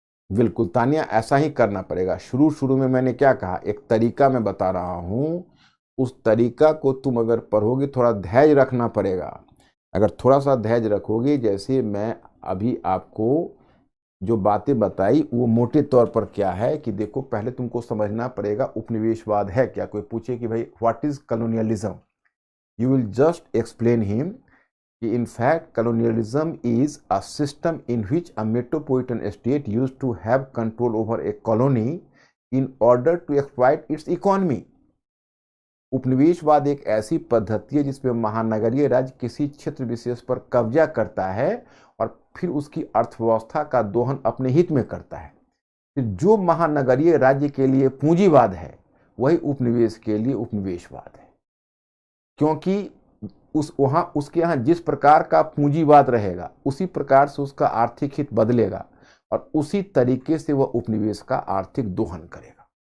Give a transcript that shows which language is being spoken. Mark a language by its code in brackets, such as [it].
[hi] बिल्कुल तानिया, ऐसा ही करना पड़ेगा। शुरू में मैंने क्या कहा, एक तरीका मैं बता रहा हूं, उस तरीका को तुम अगर पढ़ोगे, थोड़ा धैर्य रखना पड़ेगा। अगर थोड़ा सा धैर्य रखोगे, जैसे मैं अभी आपको जो बातें बताई वो मोटे तौर पर क्या है कि देखो, पहले तुमको समझना पड़ेगा उपनिवेशवाद है क्या। कोई पूछे कि भाई [en] What is colonialism, you will just explain him कि in fact colonialism is a system in which a metropolitan state used to have control over a colony in order to exploit its economy। [hi] उपनिवेशवाद एक ऐसी पद्धति है जिसमें महानगरीय राज्य किसी क्षेत्र विशेष पर कब्जा करता है और फिर उसकी अर्थव्यवस्था का दोहन अपने हित में करता है। फिर जो महानगरीय राज्य के लिए पूंजीवाद है वही उपनिवेश के लिए उपनिवेशवाद है, क्योंकि उसके यहाँ जिस प्रकार का पूंजीवाद रहेगा उसी प्रकार से उसका आर्थिक हित बदलेगा और उसी तरीके से वह उपनिवेश का आर्थिक दोहन करेगा।